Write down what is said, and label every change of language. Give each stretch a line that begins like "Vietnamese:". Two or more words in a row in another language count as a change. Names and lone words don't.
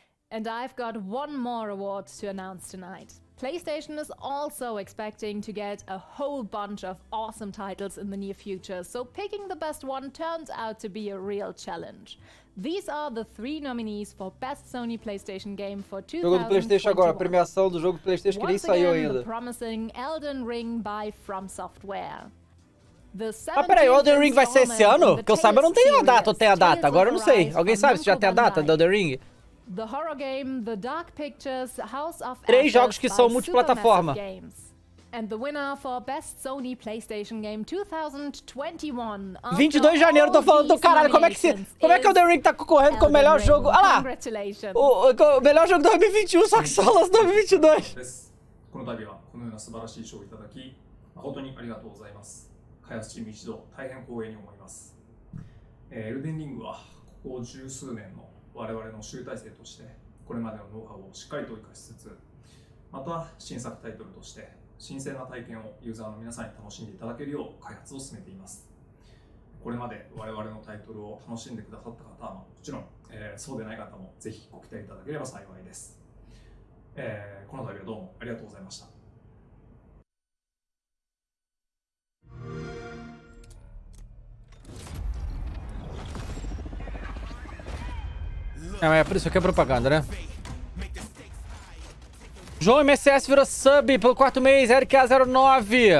English: And I've got one more award to announce tonight. PlayStation is also expecting to get a whole bunch of awesome titles in the near future, so picking the best one turns out to be a real challenge. These are the 3 nominees for Best Sony PlayStation Game for 2021.
Portuguese: Jogo do PlayStation agora, premiação do jogo do PlayStation que nem saiu ainda.
English: The promising Elden Ring by From Software.
Portuguese: Ah, peraí, o Elden Ring vai ser esse ano? Que eu saiba, não tem a data, ou tem a data? Agora eu não sei. Alguém sabe se já tem a data do Elden Ring?
English: The horror game The Dark Pictures House of
Portuguese: 3 jogos que são multiplataforma.
English: And the winner for Best Sony PlayStation Game 2021.
Portuguese: 22 de janeiro, tô falando do caralho. Como é que Elden Ring tá concorrendo com o melhor jogo? Ah lá! O melhor jogo de 2021, só que só lançou 2022.
Japanese: この度はこのような素晴らしい賞をいただき、誠にありがとうございます。開発チーム一同大変光栄に思います。エルデンリングはここ十数年の我々の集大成としてこれまでのノウハウをしっかりと生かしつつ、また新作タイトルとして新鮮な体験をユーザーの皆さんに楽しんでいただけるよう開発を進めています。これまで我々のタイトルを楽しんでくださった方はもちろん、そうでない方もぜひご期待いただければ幸いです。この度はどうもありがとうございました。
Portuguese: É por isso que é propaganda, né? João MSS virou sub pelo 4º mês, RK09.